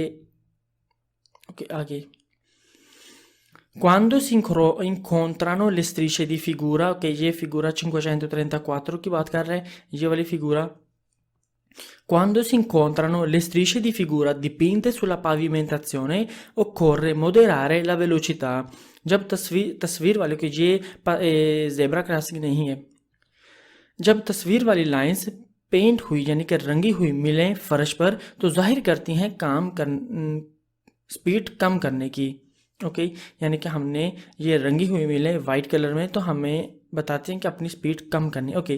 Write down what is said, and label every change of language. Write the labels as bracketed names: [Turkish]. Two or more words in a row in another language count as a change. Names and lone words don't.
[Urdu] اوکے، آگے [Italian] quando si incontrano le strisce di figura, [Urdu] اوکے، یہ فیگورا 534 کی بات کر رہے ہیں، یہ والی فیگورا. [Italian] Quando si incontrano le strisce di figura dipinte sulla pavimentazione occorre moderare la velocità। [Urdu] جب تصویر والے کو یہ [English] zebra crossing [Urdu] نہیں ہے، جب تصویر والی لائنز پینٹ ہوئیں یعنی کہ رنگی ہوئی ملیں فرش پر تو ظاہر کرتی ہیں سپیڈ کم کرنے کی، اوکے، یعنی کہ ہم نے یہ رنگی ہوئی ملیں [English] white colour [Urdu] میں تو ہمیں بتاتے ہیں کہ اپنی سپیڈ کم کرنی، اوکے.